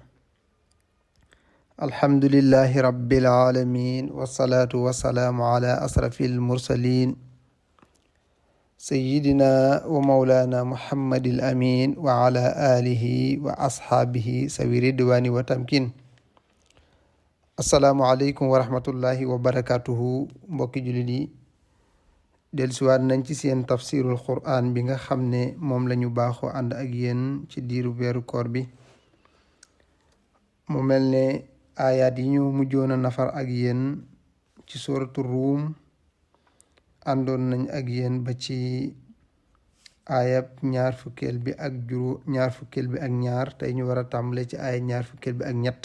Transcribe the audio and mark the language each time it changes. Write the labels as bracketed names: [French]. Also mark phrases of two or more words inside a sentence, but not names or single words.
[Arabic] الحمد لله رب العالمين، والصلاة والسلام على أشرف المرسلين سيدنا ومولانا محمد الأمين وعلى آله وأصحابه سوي الرضوان والتمكين. السلام عليكم ورحمة الله وبركاته. [Wolof] mbokki jullit yi dellusiwaat nañ ci seen tafsirul quran bi nga xam ne moom la ñu baaxoo ànd ak yéen ci diiru weeru koor bi. mu mel ne aayaat yi ñu mujjoon a nafar ak yéen ci suratu ruum àndoon nañ ak yéen ba ci aayab ñaar fukkeel bi ak ñaar tey ñu war a tàmbale ci aayab ñaar fukkeel bi ak ñett.